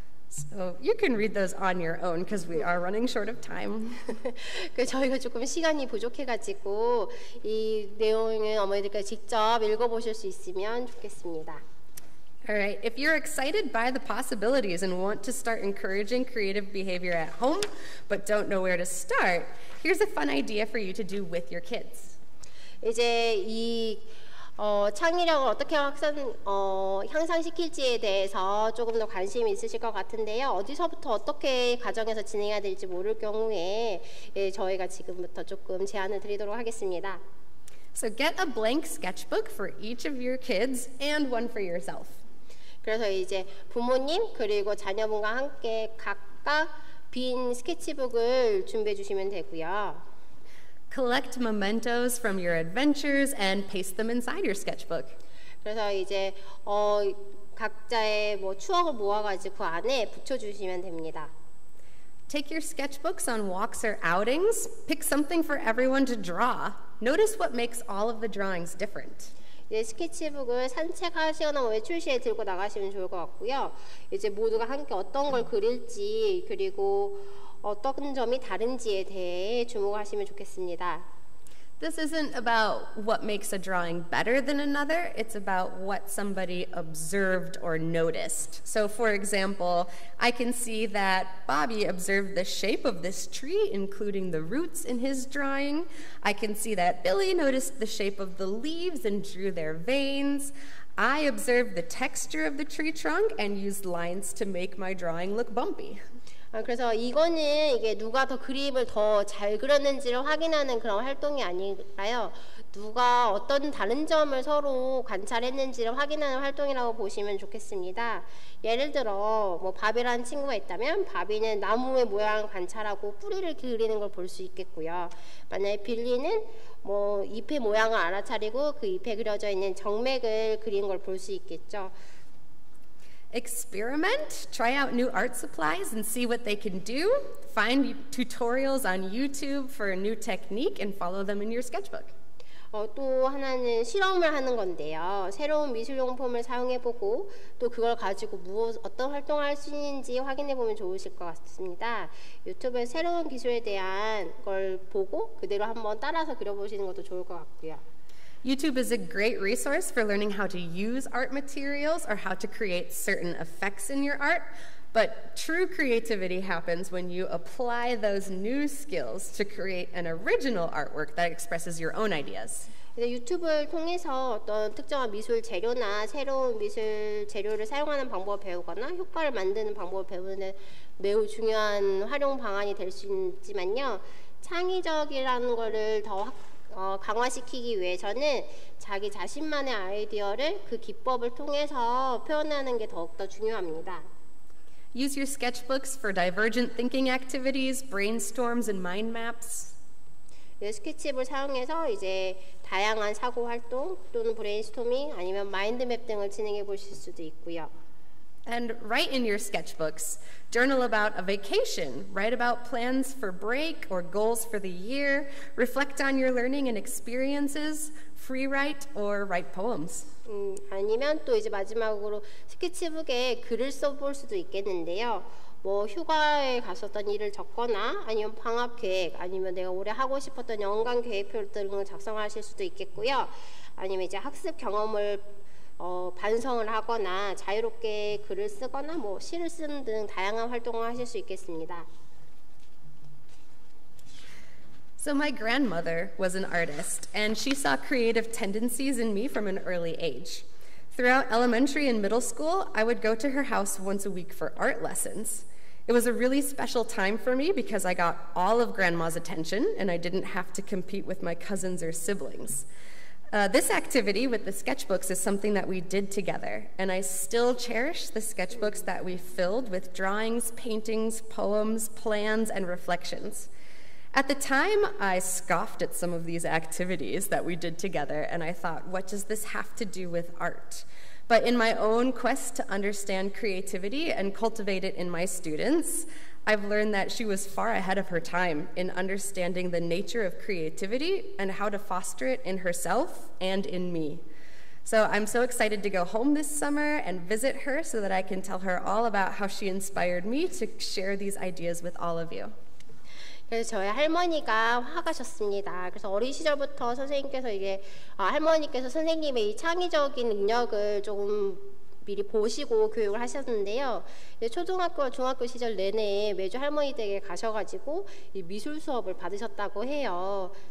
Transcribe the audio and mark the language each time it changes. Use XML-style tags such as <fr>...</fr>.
<en>So you can read those on your own because we are running short of time.</en> <ko>그 저희가 조금 시간이 부족해가지고 이 내용은 어머니들께 직접 읽어보실 수 있으면 좋겠습니다.</ko> <en>All right, if you're excited by the possibilities and want to start encouraging creative behavior at home, but don't know where to start, here's a fun idea for you to do with your kids.</en> <ko>이제 이 창의력을 어떻게 향상시킬지에 대해서 조금 더 관심이 있으실 것 같은데요. 어디서부터 어떻게 가정에서 진행해야 될지 모를 경우에 저희가 지금부터 조금 제안을 드리도록 하겠습니다.</ko> <en>So get a blank sketchbook for each of your kids and one for yourself.</en> <ko>그래서 이제 부모님 그리고 자녀분과 함께 각각 빈 스케치북을 준비해 주시면 되고요.</ko> <en>Collect mementos from your adventures and paste them inside your sketchbook.</en> <ko>그래서 이제 각자의 뭐 추억을 모아가지고 그 안에 붙여주시면 됩니다.</ko> <en>Take your sketchbooks on walks or outings. Pick something for everyone to draw. Notice what makes all of the drawings different.</en> <ko>이제 스케치북을 산책하시거나 뭐 외출 시에 들고 나가시면 좋을 것 같고요. 이제 모두가 함께 어떤 걸 그릴지 그리고 어떤 점이 다른지에 대해 주목하시면 좋겠습니다.</ko> <en>This isn't about what makes a drawing better than another, it's about what somebody observed or noticed. So for example, I can see that Bobby observed the shape of this tree, including the roots in his drawing. I can see that Billy noticed the shape of the leaves and drew their veins. I observed the texture of the tree trunk and used lines to make my drawing look bumpy.</en> <ko>그래서 이거는 이게 누가 더 그림을 더 잘 그렸는지를 확인하는 그런 활동이 아니라요. 누가 어떤 다른 점을 서로 관찰했는지를 확인하는 활동이라고 보시면 좋겠습니다. 예를 들어 뭐 바비라는 친구가 있다면 바비는 나무의 모양을 관찰하고 뿌리를 그리는 걸 볼 수 있겠고요. 만약에 빌리는 뭐 잎의 모양을 알아차리고 그 잎에 그려져 있는 정맥을 그리는 걸 볼 수 있겠죠.</ko> <en>Experiment, try out new art supplies and see what they can do. Find tutorials on YouTube for a new technique and follow them in your sketchbook.</en> <ko>또 하나는 실험을 하는 건데요. 새로운 미술용품을 사용해보고 또 그걸 가지고 어떤 활동을 할 수 있는지 확인해보면 좋으실 것 같습니다. 유튜브에 새로운 기술에 대한 걸 보고 그대로 한번 따라서 그려보시는 것도 좋을 것 같고요.</ko> <en>YouTube is a great resource for learning how to use art materials or how to create certain effects in your art, but true creativity happens when you apply those new skills to create an original artwork that expresses your own ideas.</en> <ko>유튜브를 통해서 어떤 특정한 미술 재료나 새로운 미술 재료를 사용하는 방법을 배우거나 효과를 만드는 방법을 배우는 매우 중요한 활용 방안이 될 수 있지만요. 창의적이라는 거를 더 강화시키기 위해서는 자기 자신만의 아이디어를 그 기법을 통해서 표현하는 게 더욱더 중요합니다.</ko> <en>Use your sketchbooks for divergent thinking activities, brainstorms, and mind maps.</en> <ko>스케치북을 사용해서 이제 다양한 사고 활동 또는 브레인스토밍 아니면 마인드맵 등을 진행해 보실 수도 있고요.</ko> <en>And write in your sketchbooks. Journal about a vacation. Write about plans for break or goals for the year. Reflect on your learning and experiences. Free write or write poems.</en> <ko>아니면 또 이제 마지막으로 스케치북에 글을 써볼 수도 있겠는데요. 뭐 휴가에 갔었던 일을 적거나 아니면 방학 계획 아니면 내가 올해 하고 싶었던 연간 계획표 등을 작성하실 수도 있겠고요. 아니면 이제 학습 경험을 반성을 하거나 자유롭게 글을 쓰거나 뭐 시를 쓰는 등 다양한 활동을 하실 수 있겠습니다.</ko> <en>So my grandmother was an artist, and she saw creative tendencies in me from an early age. Throughout elementary and middle school, I would go to her house once a week for art lessons. It was a really special time for me because I got all of Grandma's attention, and I didn't have to compete with my cousins or siblings. This activity with the sketchbooks is something that we did together, and I still cherish the sketchbooks that we filled with drawings, paintings, poems, plans, and reflections. At the time, I scoffed at some of these activities that we did together, and I thought, what does this have to do with art? But in my own quest to understand creativity and cultivate it in my students, I've learned that she was far ahead of her time in understanding the nature of creativity and how to foster it in herself and in me. So I'm so excited to go home this summer and visit her so that I can tell her all about how she inspired me to share these ideas with all of you.</en> <ko>그래서 저희 할머니가 화가셨습니다. 그래서 어린 시절부터 선생님께서 이게 할머니께서 선생님의 이 창의적인 능력을 조금 미리 보시고 교육을 하셨는데요. 초등학교와 중학교 시절 내내 매주 할머니 댁에 가셔가지고 이 미술 수업을 받으셨다고 해요.</ko>